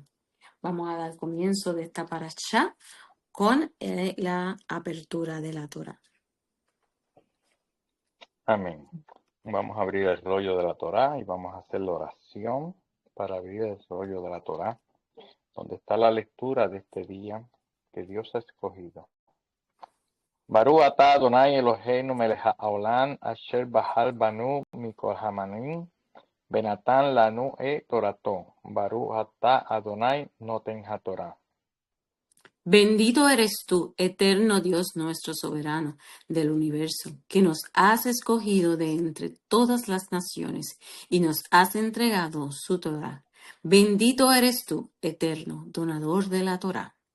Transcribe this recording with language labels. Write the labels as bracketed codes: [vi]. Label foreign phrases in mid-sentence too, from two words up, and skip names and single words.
[es] Vamos a dar comienzo de esta parashá con la apertura de la Torá. Amén. Vamos a abrir el rollo de la Torá y vamos a hacer la oración para abrir el rollo de la Torá, donde está la lectura de este día que Dios ha escogido. [he] ברוך אתה אדוני אלוהינו מלך העולם אשר בחר בנו מכל העמים ונתן לנו תורתו. ברוך אתה אדוני נותן התורה. [es] Bendito eres tú, eterno Dios nuestro soberano del universo, que nos has escogido de entre todas las naciones y nos has entregado su Torá. Bendito eres tú, eterno, donador de la Torá.